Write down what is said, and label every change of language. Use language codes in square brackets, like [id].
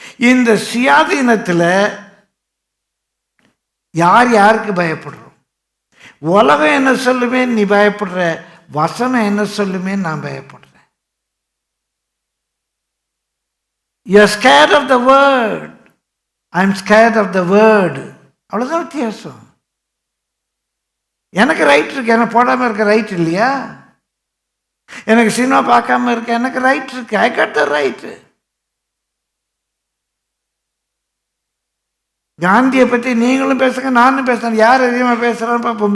[ta] இந்த சுயாதீனத்தில் யார் யாருக்கு பயப்படுறோம்? உலகம் என்ன சொல்லுமே நீ பயப்படுற, வசனம் என்ன சொல்லுமே நான் பயப்படுறேன். [en] You are scared of the word, I am scared of the word. [ta] அவ்வளோதான் வித்தியாசம். எனக்கு ரைட் இருக்கு, எனக்கு போடாமல் இருக்க ரைட் இல்லையா? எனக்கு சினிமா பார்க்காம இருக்க எனக்கு ரைட் இருக்கு. [en] I got the right. [ta] காந்தியை பற்றி நீங்களும் பேசுங்க, நானும் பேசுகிறேன். யார் அதிகமாக பேசுகிறான்னு பார்ப்போம்.